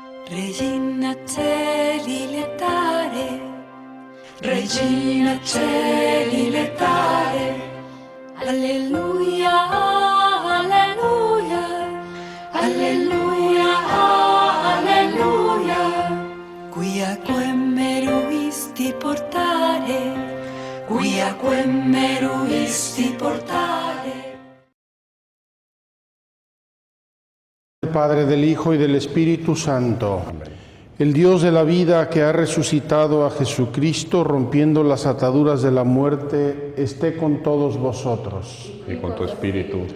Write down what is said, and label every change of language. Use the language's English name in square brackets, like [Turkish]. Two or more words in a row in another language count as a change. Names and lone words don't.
[Latin] Regina Coeli letare, Regina Coeli letare, Alleluia, Alleluia, Alleluia, Alleluia, quiaquem meruisti portare, quiaquem meruisti portare. [Spanish] Del Padre, del Hijo y del Espíritu Santo. El Dios de la vida que ha resucitado a Jesucristo, rompiendo las ataduras de la muerte, esté con todos vosotros. Y con tu espíritu.